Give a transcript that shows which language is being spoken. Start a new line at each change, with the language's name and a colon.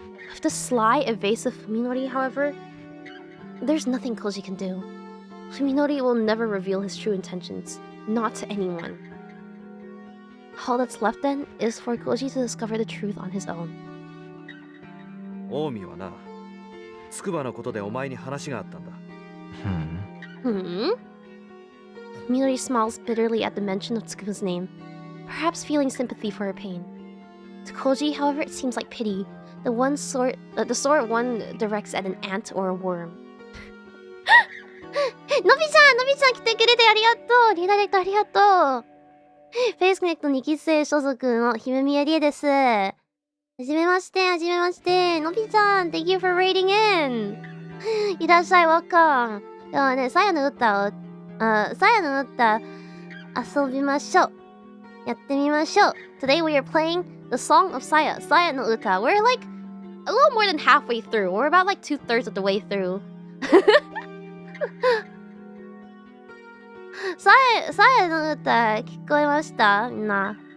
English: With the sly, evasive Fuminori, however, there's nothing Koji can do. Fuminori will never reveal his true intentions, not to anyone. All that's left then is for Koji to discover the truth on his own.
Japanese: オウミはな、つくばのことでお前に話があったんだ。
English: Fuminori smiles bitterly at the mention of Tsukuba's name, perhaps feeling sympathy for her pain. To Koji, however, it seems like pity, the sort one directs at an ant or a worm.
Japanese: のびちゃん来てくれてありがとう。リダイレクトありがとう。フェイスコネクト2期生所属の姫宮りえです。はじめまして。
English: のびちゃん、Thank you for raiding in.
Japanese: いらっしゃい、
English: welcome.
Japanese: ではね、さやの歌遊びましょう。やってみましょう。
English: Today we are playing the song of Saya no uta. We're like a little more than halfway through. We're about like 2/3 of the way through.
Japanese: Saya no uta 聞こえました？みんな。